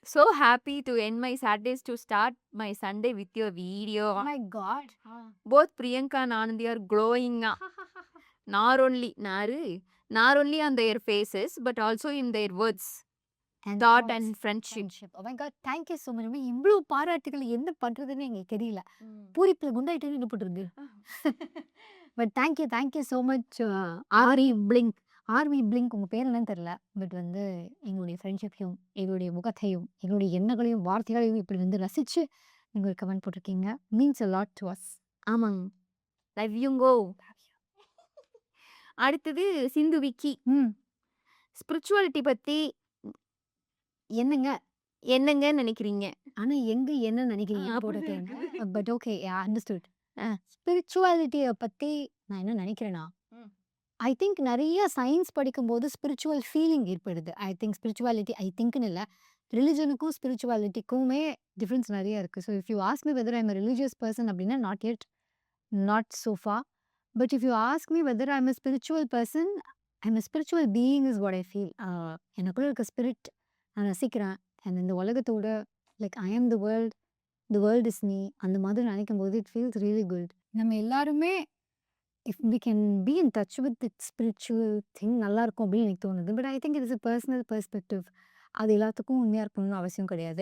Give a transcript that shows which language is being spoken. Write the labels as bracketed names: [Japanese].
[English] So happy to end my Saturdays to start my Sunday with your video. Oh my god. Both Priyanka and Anandi are glowing. Not only on their faces but also in their words, thought and friendship. Oh my god, thank you so much. [Tamil] இவ்வளவு பாராட்டுகள் என்ன பண்றதுன்னு எங்களுக்கு தெரியல. பூரிப்புல குண்டாயிட்டேன்னு என்ன பண்றது. But [English] thank you so much [Tamil] army blink. Army blink உங்கள் பேர் என்னன்னு தெரியல. பட் வந்து எங்களுடைய ஃப்ரெண்ட்ஷிப்பையும் எங்களுடைய முகத்தையும் எங்களுடைய எண்ணங்களையும் வார்த்தைகளையும் இப்படி வந்து ரசித்து நீங்கள் கமெண்ட் போட்டிருக்கீங்க. [English] Means a lot to us. [Tamil] ஆமாங்க, லவ் யூங்கோ. அடுத்தது சிந்து விக்கி. ஸ்பிரிச்சுவாலிட்டி பற்றி என்னங்க நினைக்கிறீங்க? ஆனால் என்ன நினைக்கிறீங்க போட்டுருக்கீங்க. But okay, understood. ஸ்பிரிச்சுவாலிட்டியை பற்றி நான் என்ன நினைக்கிறேன்னா, [English] I think [Tamil] நிறைய சயின்ஸ் படிக்கும்போது ஸ்பிரிச்சுவல் ஃபீலிங் ஏற்படுது. [English] I திங்க்னு இல்லை, [Tamil] ரிலிஜனுக்கும் ஸ்பிரிச்சுவாலிட்டிக்குமே டிஃப்ரென்ஸ் நிறைய இருக்குது. [English] So if you ask me whether I am religious person அப்படின்னா not so far. But if you ask me whether I'm a spiritual person, I'm a spiritual being is what I feel. [Tamil] எனக்குள்ள இருக்க spirit நான் ரசிக்கிறேன். And இந்த உலகத்தோட [English] like I am the world, the world is me [Tamil] அந்த மாதிரி நினைக்கும்போது [English] It feels really good. நம்ம எல்லாருமே if we can be in touch with it spiritual thing நல்லாயிருக்கும் அப்படின்னு எனக்கு தோணுது. But I think it is a personal perspective. [Tamil] அது எல்லாத்துக்கும் உண்மையாக இருக்கணும்னு அவசியம் கிடையாது.